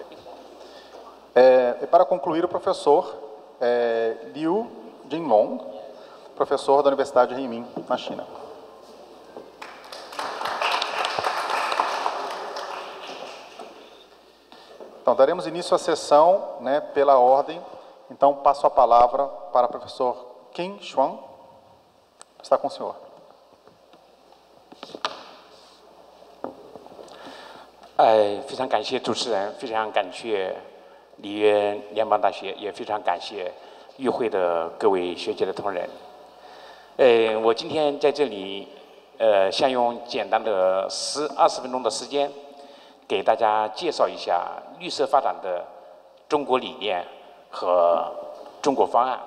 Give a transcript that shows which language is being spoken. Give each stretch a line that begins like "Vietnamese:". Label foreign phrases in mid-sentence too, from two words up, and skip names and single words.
Portuguese: E para concluir, o professor Liu Jinlong, professor da Universidade de Renmin, na China. Então, daremos início à sessão, né, pela ordem. Então, passo a palavra para o professor Qin Xuan. Está com o senhor.
Chinese: 非常感谢主持人，非常感谢里约联邦大学，也非常感谢与会的各位学姐的同仁。我今天在这里，想用简单的20分钟的时间，给大家介绍一下绿色发展的中国理念和中国方案。